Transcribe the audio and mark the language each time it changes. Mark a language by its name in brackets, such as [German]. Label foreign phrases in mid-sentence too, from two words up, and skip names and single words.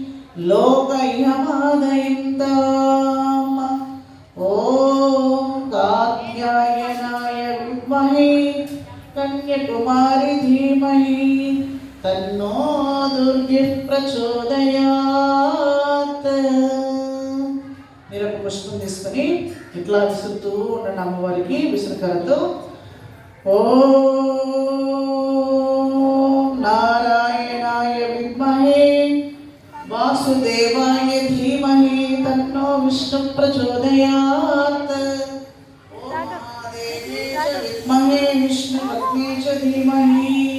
[Sanskrit] लोकह्यमादयन्ताम् ॐ कात्यायनाय विद्महे कन्याकुमारी धीमहि तन्नो दुर्गिः प्रचोदयात् [Telugu] మీరు ఒక పుష్పం తీసుకొని ఇట్లా విసురుతూ ఉండండి అమ్మవారికి విసురుకరతో [Sanskrit] ఓం నారాయణాయ విద్మహే వాసుదేవాయ ధీమహి తన్నో విష్ణు ప్రచోదయాత్ ఓం మహాదేవ్యై చ విద్మహే విష్ణుపత్న్యై చ ధీమహి